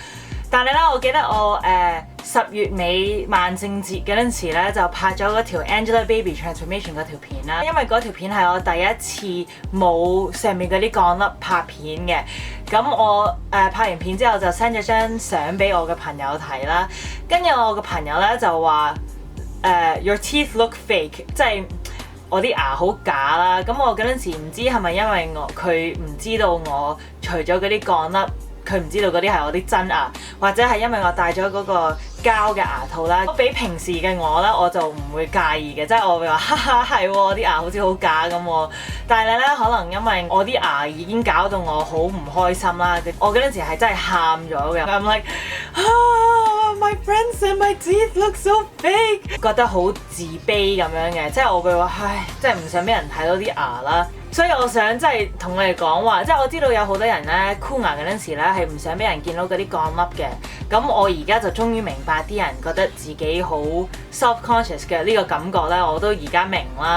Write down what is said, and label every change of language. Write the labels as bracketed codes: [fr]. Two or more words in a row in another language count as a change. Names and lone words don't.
[yue] 但係咧，我記得我10月尾萬聖節嗰陣時咧，就拍咗嗰條 Angelababy Transformation 嗰條片啦。因為嗰條片係我第一次冇上面嗰啲鋼粒拍片嘅。咁我拍完片之後就 send 咗張相俾我嘅朋友睇啦。跟住我嘅朋友咧就話 [en] Your teeth look fake， [yue] 即係我啲牙好假啦。咁我嗰陣時唔知係咪因為佢唔知道我除咗嗰啲鋼粒，佢唔知道嗰啲係我啲真牙，或者係因為我戴咗嗰個膠嘅牙套啦。比平時嘅我咧，我就唔會介意嘅，即係我會話哈哈係喎，我啲牙好似好假咁喎。但係咧，可能因為我啲牙已經搞到我好唔開心啦。我嗰陣時係真係喊咗嘅。 [en] I'm like my friends and my teeth look so fake， [yue] 覺得好自卑咁樣嘅，即係我會話唉，真係唔想俾人睇到啲牙啦。所以我想即係同你哋講話，即係我知道有好多人咧箍牙嗰陣時咧係唔想俾人見到嗰啲鋼粒嘅。咁我而家就終於明白啲人覺得自己好 self-conscious 嘅呢個感覺咧，我都而家明啦。